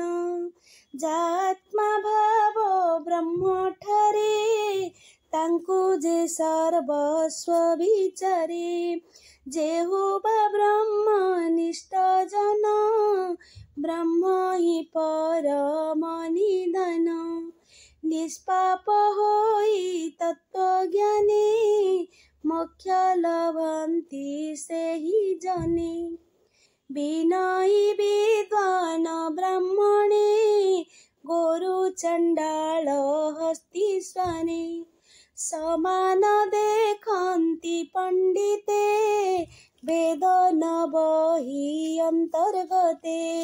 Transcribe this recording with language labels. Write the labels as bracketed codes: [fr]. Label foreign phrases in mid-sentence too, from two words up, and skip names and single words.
[or] ଯାତ୍ମା ଭାବ ବ୍ରହ୍ମଠାରେ ତାଙ୍କୁ ଯେ ସର୍ବସ୍ୱ ବିଚାରେ, ଯେହୁବା ବ୍ରହ୍ମନିଷ୍ଠ ଜନ ବ୍ରହ୍ମ ହିଁ ପରମ ନିଧାନ, ନିଷ୍ପାପ ହୋଇ ତତ୍ତ୍ୱଜ୍ଞାନେ ମୋକ୍ଷ ଲଭନ୍ତି ସେହି ଜନେ। ବିନୟୀ ବିଦ୍ୱାନ ବ୍ରାହ୍ମଣେ ଗୁରୁ ଚଣ୍ଡାଳ ହସ୍ତିଶ୍ୱନେ ସମାନ ଦେଖନ୍ତି ପଣ୍ଡିତେ ବେଦ ନ ବହି ଅନ୍ତର୍ଗତେ